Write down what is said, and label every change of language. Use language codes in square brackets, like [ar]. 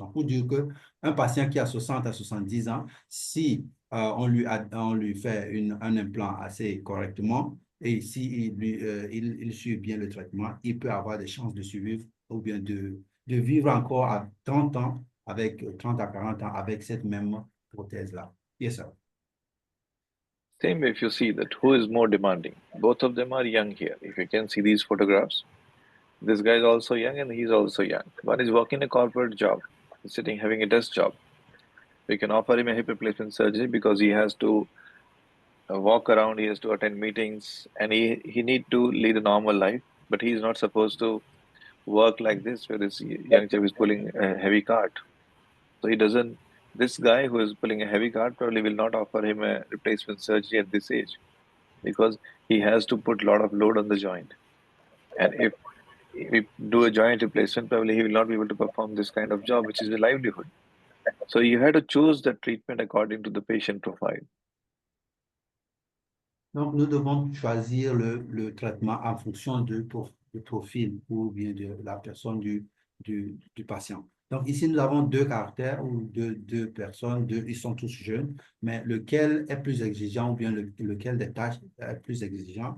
[fr] Donc, pour dire qu'un patient qui a 60 à 70 ans, si on lui fait un implant assez correctement et si il suit bien le traitement, il peut avoir des chances de survivre ou bien de vivre encore à 30 ans, avec 30 à 40 ans, avec cette même prothèse-là. [en] Yes, sir. Same if you see that who is more demanding. Both of them are young here. If you can see these photographs, this guy is also young and he's also young. One is working a corporate job, he's sitting having a desk job. We can offer him a hip replacement surgery because he has to walk around, he has to attend meetings, and he need to lead a normal life. But he's not supposed to work like this, where this young chap is pulling a heavy cart. So he doesn't. This guy who is pulling a heavy cart probably will not offer him a replacement surgery at this age because he has to put a lot of load on the joint. And if we do a joint replacement, probably he will not be able to perform this kind of job, which is a livelihood. So you have to choose the treatment according to the patient profile. [fr] Donc, nous devons choisir le traitement en fonction du profil ou bien de la personne du patient. Donc, ici, nous avons deux caractères ou deux personnes, ils sont tous jeunes, mais lequel est plus exigeant ou bien lequel des tâches est plus exigeant.